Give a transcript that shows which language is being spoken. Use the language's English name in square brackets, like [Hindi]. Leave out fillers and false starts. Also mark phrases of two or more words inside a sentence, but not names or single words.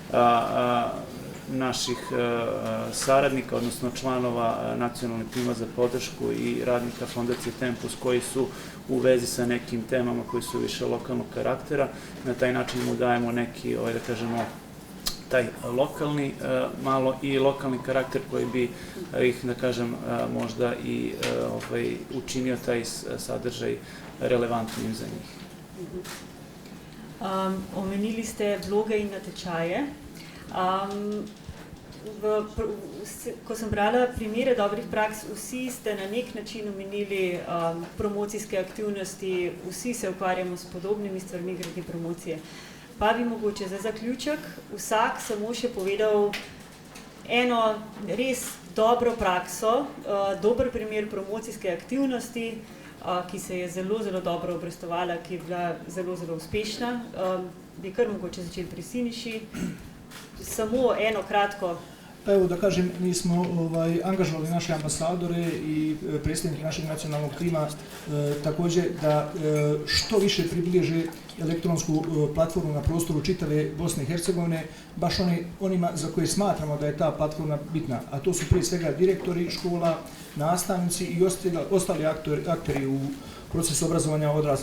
[Serbian] naših saradnika, odnosno članova nacionalnog tima za podršku i radnika Fondacije Tempus koji su u vezi sa nekim temama koji su više lokalnog karaktera. Na taj način mu dajemo neki, da kažemo, taj lokalni, malo i lokalni karakter koji bi ih, da kažem, možda i učinio taj sadržaj relevantnim za njih. [Slovenian] Omenili ste vloge in natečaje. Ko sem brala primere dobrih praks, vsi ste na nek način omenili promocijske aktivnosti, vsi se ukvarjamo s podobnimi stvarmi glede promocije. Pa bi mogoče za zaključek vsak samo še povedal eno res dobro prakso, dober primer promocijske aktivnosti, ki se je zelo, zelo dobro obrestovala, ki je bila zelo, zelo uspešna. Bi kar mogoče začeli pri Siniši. Samo eno kratko. [Bosnian] Pa evo da kažem, mi smo angažovali naše ambasadore i predstavnike našeg nacionalnog tima također da što više približe elektronsku platformu na prostoru čitave Bosne i Hercegovine, baš onima za koje smatramo da je ta platforma bitna, a to su prije svega direktori škola, nastavnici i ostali akteri u proces obrazovanja odraslih.